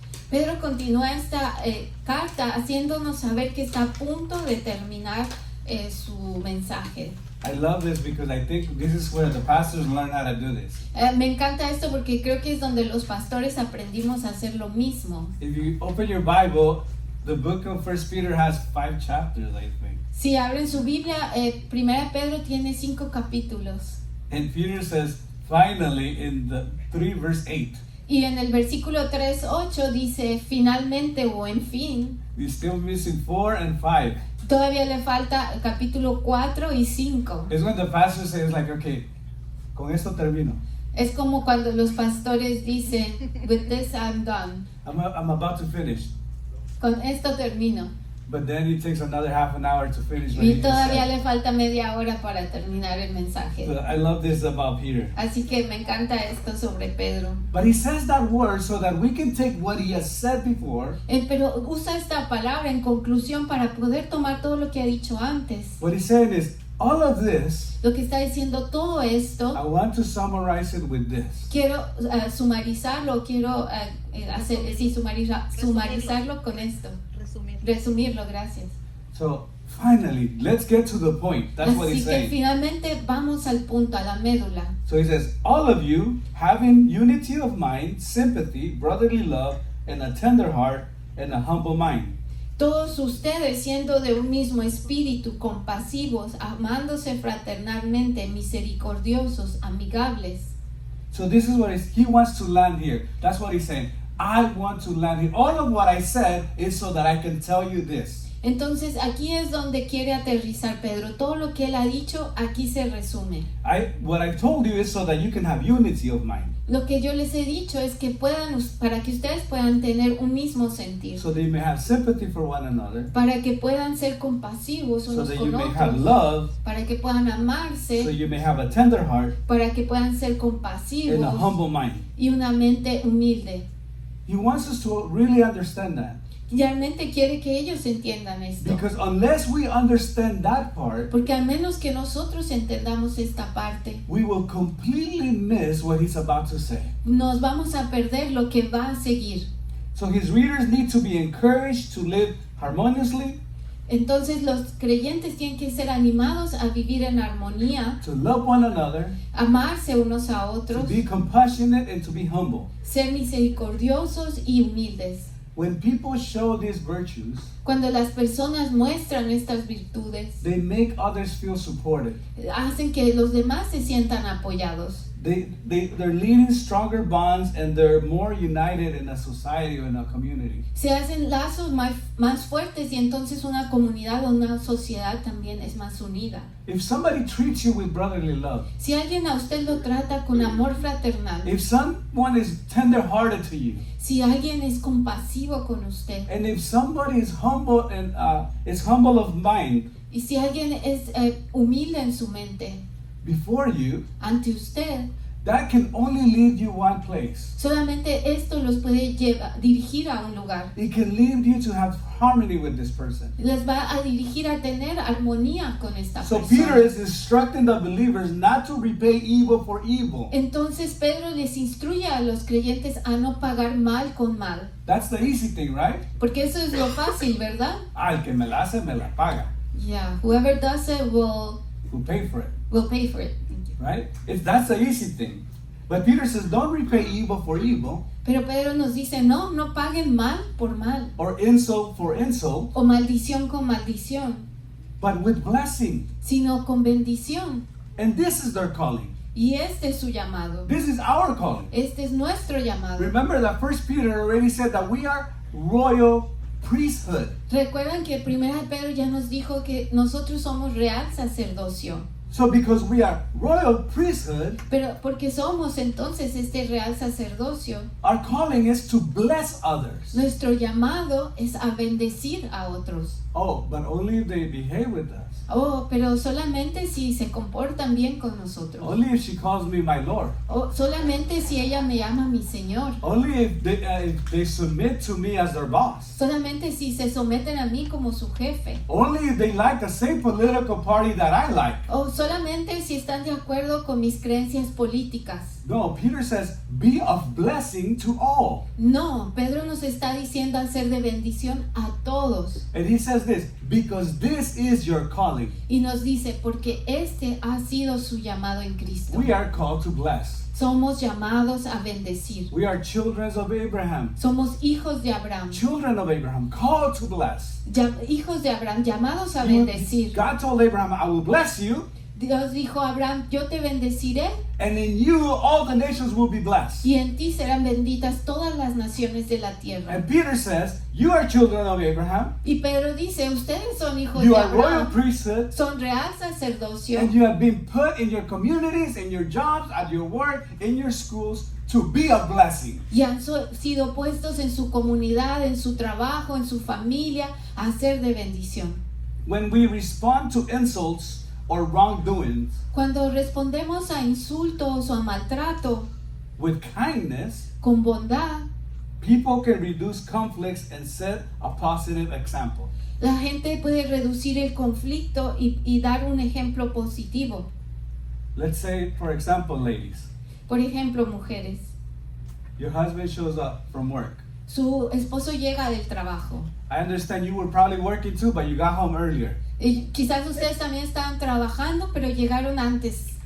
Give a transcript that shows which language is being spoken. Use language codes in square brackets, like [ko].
[es] Pedro continúa esta carta haciéndonos saber que está a punto de terminar su mensaje. [en] I love this because I think this is where the pastors learn how to do this. [es] Me encanta esto porque creo que es donde los pastores aprendimos a hacer lo mismo. [en] If you open your Bible, the book of 1 Peter has 5 chapters, I think. [es] Si abren su Biblia, 1 Pedro tiene 5 capítulos. [en] And Peter says, finally, in the 3 verse 8, [es] Y en el versículo 3:8 dice, finalmente o en fin. [en] we're still missing 4 and 5. [es] Todavía le falta el capítulo 4 y 5. [en] It's when the pastor says like, okay, [es] con esto termino. Es como cuando los pastores dicen, [en] with this I'm done. I'm about to finish. [es] Con esto termino. [en] But then it takes another half an hour to finish what he [es] Y [en] just [es] todavía [en] said. [es] le falta media hora para terminar el mensaje. [en] So I love this about Peter. [es] Así que me encanta esto sobre Pedro. [en] But he says that word so that we can take what he has said before. [es] Pero usa esta palabra en conclusión para poder tomar todo lo que ha dicho antes. [en] What he's saying is, all of this, [es] Lo que está diciendo todo esto, [en] I want to summarize it with this. [es] quiero sumarizarlo, quiero sumarizarlo con esto. Resumirlo, gracias. [en] So finally, let's get to the point. That's what [es] Así [en] he's [es] que [en] saying. [es] finalmente vamos al punto, a la médula. [en] So he says, all of you having unity of mind, sympathy, brotherly love, and a tender heart, and a humble mind. [es] Todos ustedes siendo de un mismo espíritu, compasivos, amándose fraternalmente, misericordiosos, amigables. [en] So this is what he wants to land here. That's what he's saying. I want to land here. All of what I said is so that I can tell you this. [es] Entonces aquí es donde quiere aterrizar Pedro. Todo lo que él ha dicho aquí se resume. [en] What I told you is so that you can have unity of mind. [es] Lo que yo les he dicho es que para que ustedes puedan tener un mismo sentir, [en] So that you may have sympathy for one another. [es] para que puedan ser compasivos [en] So [es] unos [en] that you [es] con [en] may have love. [es] para que puedan [en] So [es] amarse, [en] you may have a tender heart [es] para que puedan ser [en] and a [es] compasivos [en] humble mind. [es] y una mente humilde. [en] He wants us to really understand that. [es] Realmente quiere que ellos entiendan esto. [en] Because unless we understand that part, [es] Porque al menos que nosotros entendamos esta parte, [en] we will completely miss what he's about to say. [es] nos vamos a perder lo que va a seguir. [en] So his readers need to be encouraged to live harmoniously, [es] Entonces los creyentes tienen que ser animados a vivir en armonía, [en] to love one another, [es] amarse unos a [en] to [es] otros, [en] be compassionate, and to be humble. [es] ser misericordiosos y humildes. [en] when people show these virtues, [es] Cuando las personas muestran estas virtudes, [en] they make others feel supported. [es] hacen que los demás se sientan apoyados. [en] They're leading stronger bonds, and they're more united in a society or in a community. [es] Se hacen lazos más fuertes y entonces una comunidad o una sociedad también es más unida. [en] If somebody treats you with brotherly love, [es] Si alguien a usted lo trata con amor fraternal, [en] if someone is tender-hearted to you, [es] si alguien es compasivo con usted, [en] and if somebody is humble and is humble of mind [es] y si alguien es humilde en su mente [en] before you, [es] ante usted, [en] that can only lead you one place. [es] solamente esto los puede dirigir a un lugar. [en] It can lead you to have harmony with this person. [es] Les va a dirigir a tener armonía con esta [en] So [es] persona. [en] Peter is instructing the believers not to repay evil for evil. [es] Entonces Pedro les instruye a los creyentes a no pagar mal con mal. [en] That's the easy thing, right? [es] Porque eso es lo fácil, ¿verdad? El que me la hace, me la paga. [en] Yeah, whoever does it will Pay for it, pay for it. Thank you. right? That's the easy thing. But Peter says, don't repay evil for evil [es] Pero Pedro nos dice, no paguen mal por mal [en] or insult for insult, [es] o maldición con maldición, [en] but with blessing. [es] sino con bendición. [en] And this is their calling. [es] Y este es su llamado. [en] This is our calling. [es] Este es nuestro llamado. [en] Remember that First Peter already said that we are royal priesthood. [es] Recuerdan que el primer Pedro ya nos dijo que nosotros somos real sacerdocio. [en] So because we are royal priesthood, [es] Pero porque somos entonces este real sacerdocio, [en] our calling is to bless others. [es] nuestro llamado es a bendecir a otros. [en] Oh, but only if they behave with us. [es] Oh, pero solamente si se comportan bien con nosotros. [en] Only if she calls me my Lord. [es] Oh, solamente si ella me llama mi Señor. [en] Only if they submit to me as their boss. [es] Solamente si se someten a mí como su jefe. [en] Only if they like the same political party that I like. [es] O solamente si están de acuerdo con mis creencias políticas. [en] No, Peter says, be of blessing to all. [es] No, Pedro nos está diciendo hacer de bendición a todos. [en] And he says this, because this is your calling. [es] Y nos dice, porque este ha sido su llamado en Cristo. [en] We are called to bless. [es] Somos llamados a bendecir. [en] We are children of Abraham. [es] Somos hijos de Abraham. [en] Children of Abraham, called to bless. [es] Hijos de Abraham, llamados a bendecir. [en] God told Abraham, I will bless you, [es] Dios dijo a Abraham, yo te bendeciré [en] and in you all the nations will be blessed. [es] y en ti serán benditas todas las naciones de la tierra. [en] And Peter says, you are children of Abraham, [es] Y Pedro dice, ustedes son hijos [en] you [es] de [en] are royal [es] Abraham, [en] priesthood, [es] son real sacerdocio [en] and you have been put in your communities, in your jobs, at your work, in your schools, to be a blessing. [es] y han sido puestos en su comunidad, en su trabajo, en su familia, a ser de bendición. [en] When we respond to insults or wrongdoings [es] Cuando respondemos a insultos o a maltrato [en] with kindness, [es] con bondad, [en] people can reduce conflicts and set a positive example. [es] la gente puede reducir el conflicto y dar un ejemplo positivo. [en] Let's say, for example, ladies, [es] Por ejemplo, mujeres, [en] your husband shows up from work. [es] su esposo llega del trabajo. [en] I understand you were probably working too, but you got home earlier. [es] Y quizás ustedes también estaban trabajando, pero llegaron antes.